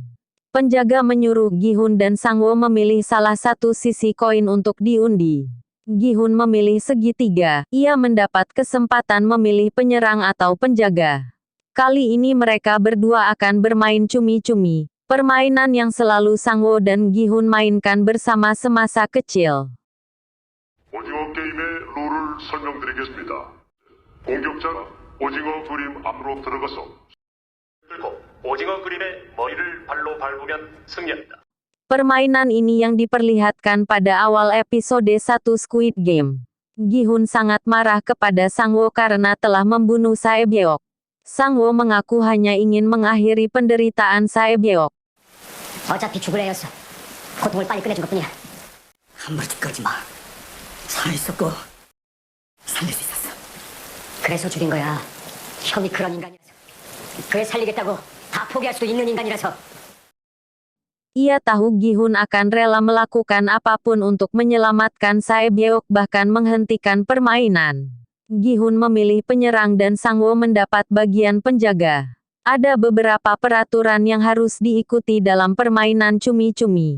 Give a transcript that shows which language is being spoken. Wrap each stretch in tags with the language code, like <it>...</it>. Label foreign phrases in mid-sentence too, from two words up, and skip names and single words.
<id>Penjaga menyuruh Gi-hun dan Sang-woo memilih salah satu sisi koin untuk diundi. Gi-hun memilih segitiga, ia mendapat kesempatan memilih penyerang atau penjaga. Kali ini mereka berdua akan bermain cumi-cumi, permainan yang selalu Sang-woo dan Gi-hun mainkan bersama semasa kecil.</id> <ko>오징어 게임의 룰을 설명드리겠습니다. 공격자가 오징어 그림 안으로 들어가서 들고 오징어 그림의 머리를 발로 밟으면 승리합니다.</ko> <id>Permainan ini yang diperlihatkan pada awal episode 1 Squid Game. Gi-hun sangat marah kepada Sang-woo karena telah membunuh Sae Byeok. Sang-woo mengaku hanya ingin mengakhiri penderitaan Sae Byeok.</id> <ko>어차피 죽을 애였어. 고통을 빨리 끝내준 것뿐이야. 함부로 짓거리지 마. 살아있었고 살릴 수 있었어. 그래서 죽인 거야. 형이 그런 인간이라서. 그래 살리겠다고 다 포기할 수도 있는 인간이라서.</ko> <id>Ia tahu Gi-hun akan rela melakukan apapun untuk menyelamatkan Sae Byeok, bahkan menghentikan permainan. Gi-hun memilih penyerang dan Sang-woo mendapat bagian penjaga. Ada beberapa peraturan yang harus diikuti dalam permainan cumi-cumi.</id>